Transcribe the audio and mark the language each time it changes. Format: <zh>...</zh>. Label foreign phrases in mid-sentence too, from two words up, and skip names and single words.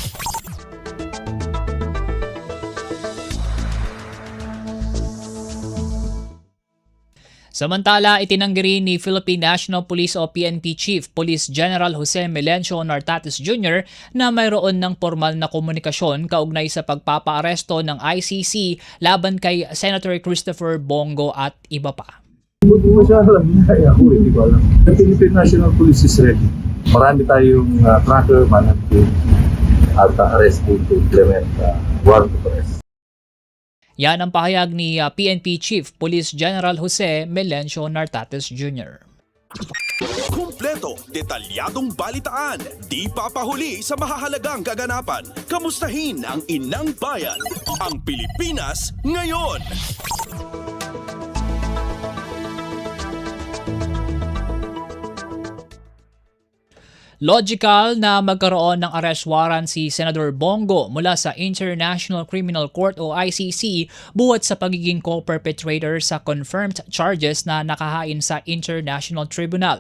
<tl>Samantala, itinanggi rin ni Philippine National Police o PNP Chief Police General Jose Melencio Nartates Jr. na mayroon ng formal na komunikasyon kaugnay sa pagpapaaresto ng ICC laban kay Senator Christopher Bongo at iba pa. Hindi mo siya alam, hindi ko alam.</tl> <en>The Philippine National Police is ready.</en> <tl>Marami tayong tracker,</tl> <en>managing at arresting to implement warrant of arrest.</en> <tl>Yan ang pahayag ni PNP Chief Police General Jose Melencio Nartates Jr. Kumpleto, detalyadong balitaan, di papahuli sa mahahalagang kaganapan. Kamustahin ang inang bayan, ang Pilipinas ngayon. Logical na magkaroon ng</tl> <en>arrest warrant</en> <tl>si Senador Bongo mula sa International Criminal Court o ICC buhat sa pagiging co-perpetrator sa</tl> <en>confirmed charges</en> <tl>na nakahain sa International Tribunal.</tl>